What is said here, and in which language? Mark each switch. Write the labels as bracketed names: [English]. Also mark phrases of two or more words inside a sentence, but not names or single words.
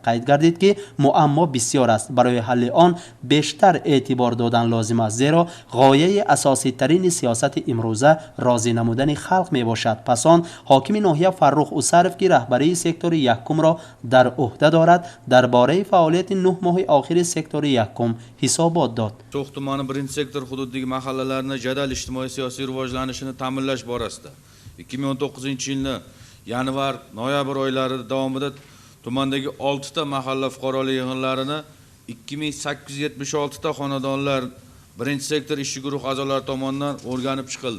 [Tajik] قید گردید که معما بسیار است، برای حل آن بیشتر اعتبار دادن لازم است، زیرا غایه اساسی ترین سیاست امروزه راضی نمودن خلق می باشد. پس آن حاکم ناحیه فرخ اوسرف که رهبری سکتور یکم را در عهده دارد درباره فعالیت 9 ماه آخر سکتور یکم حسابات داد. [Uzbek] So'x tumani 1-sektor hududidagi mahallalarni jadal ijtimoiy siyosiy rivojlanishini ta'minlash borasida 2019-yilning yanvar-noyabr oylari davomida tumandagi 6 ta mahalla fuqarolik yig'inlarini 2876 ta xonadonlar 1-sektor ishchi guruh a'zolari tomonidan o'rganib chiqildi.